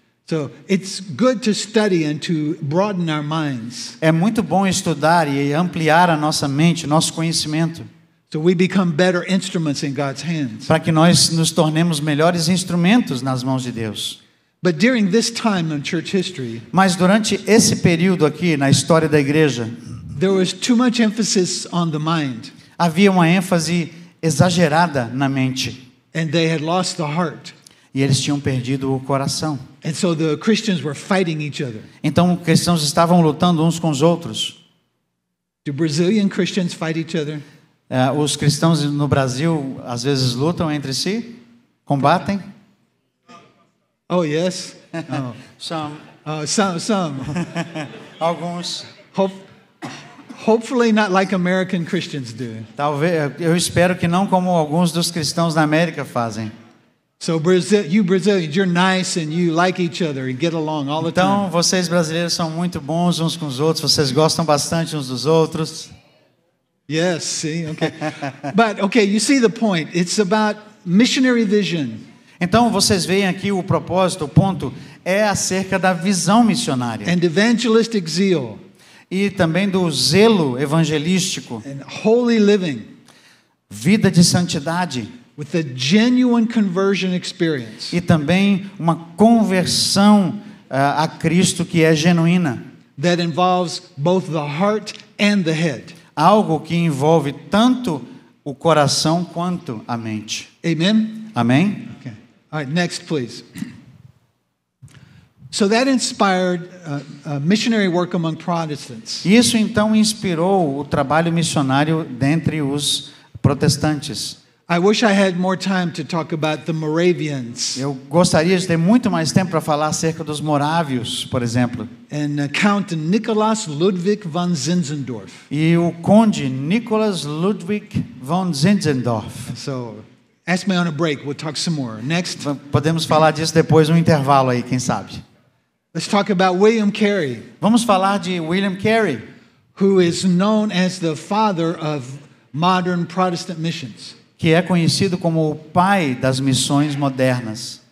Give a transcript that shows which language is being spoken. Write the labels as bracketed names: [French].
[English] So it's good to study and to broaden our minds. [Portuguese] É muito bom estudar e ampliar a nossa mente, nosso conhecimento, [English] So we become better instruments in God's hands. [Portuguese] para que nós nos tornemos melhores instrumentos nas mãos de Deus. [English] But during this time in church history, [Portuguese] Mas durante esse período aqui na história da igreja, [English] there was too much emphasis on the mind, [Portuguese] havia uma ênfase exagerada na mente [English] and they had lost the heart. [Portuguese] e eles tinham perdido o coração. [English] And so the Christians were fighting each other. [Portuguese] Então os cristãos estavam lutando uns com os outros. [English] Do Brazilian Christians fight each other? [Portuguese] Os cristãos no Brasil às vezes lutam entre si, combatem. [English] Oh, yes. Oh, Some. some. [Portuguese] Alguns. [English] Hopefully not like American Christians do. [Portuguese] Talvez, eu espero que não como alguns dos cristãos na América fazem. [English] So you Brazilians, you're nice and you like each other and get along all the [Portuguese] Então, [English] time. [Portuguese] vocês brasileiros são muito bons uns com os outros, vocês gostam bastante uns dos outros. [English] Yes, see, okay. But okay, you see the point. It's about missionary vision. [Portuguese] Então, vocês veem aqui o propósito, o ponto é acerca da visão missionária [English] And evangelistic zeal [Portuguese] e também do zelo evangelístico, [English] and holy living [Portuguese] vida de santidade [English] with a genuine conversion experience. [Portuguese] e também uma conversão a Cristo que é genuína. [English] That involves both the heart and the head. [Portuguese] Algo que envolve tanto o coração quanto a mente. [English] Amen? [Portuguese] Amém? [English] Okay. All right, next, please. So that inspired missionary work among Protestants. [Portuguese] Isso então inspirou o trabalho missionário dentre os protestantes. [English] I wish I had more time to talk about the Moravians [Portuguese] Eu gostaria de ter muito mais tempo para falar acerca dos morávios, por exemplo, [English] and Count Nicholas Ludwig von Zinzendorf. [Portuguese] e o conde Nicholas Ludwig von Zinzendorf. [English] So ask me on a break, we'll talk some more. Next, [Portuguese] Podemos falar disso depois no intervalo aí, quem sabe. [English] let's talk about William Carey, [Portuguese] Vamos falar de William Carey, [English] who is known as the father of modern Protestant missions. [Portuguese] que é conhecido como o pai das missões modernas.